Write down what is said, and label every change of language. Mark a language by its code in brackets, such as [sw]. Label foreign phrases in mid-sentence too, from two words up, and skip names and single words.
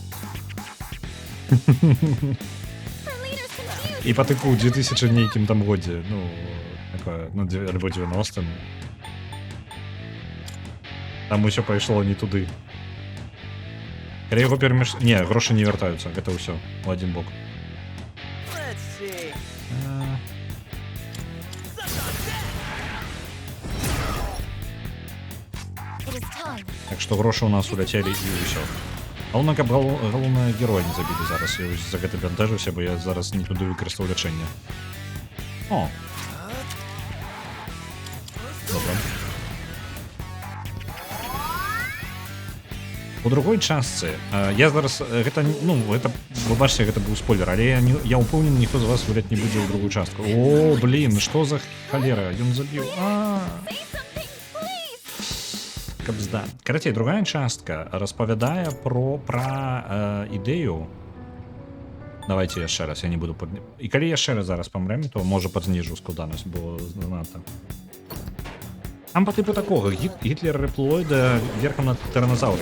[be] І па тыпу ў 2000 нейкім там годзе, ну, такое, ну, альбо 90-м. Там усё пайшло не туды. Калі яго перамеш... Не, грошы не вяртаюцца, гэта ўсё у адзін бок. [en] Let's see. It is time. [be] Так што грошы ў нас уляцелі і ўсё. Галоўна, каб галоўнае героя не забілі зараз. Я за гэта бянтэжуся, бо я зараз не туды выкарыстаў лячэнне. О! Добра. У другой частцы я зараз гэта, ну, гэта, вы бачыце, гэта быў спойлер, але я ўпэўнены, ніхто з вас гуляць не будзе ў другую частку. О, блін, што за халера, ён забіў. [en] Say something, please. [ru] Кабзда. [be] Карацей, другая частка распавядае пра ідэю. Давайте яшчэ раз, я не буду і калі яшчэ раз зараз памрэм, то можа падзніжу складанасць, бо занадта. [uk] Там по типу такого, Гітлер реплоїда верхом на тиранозаври.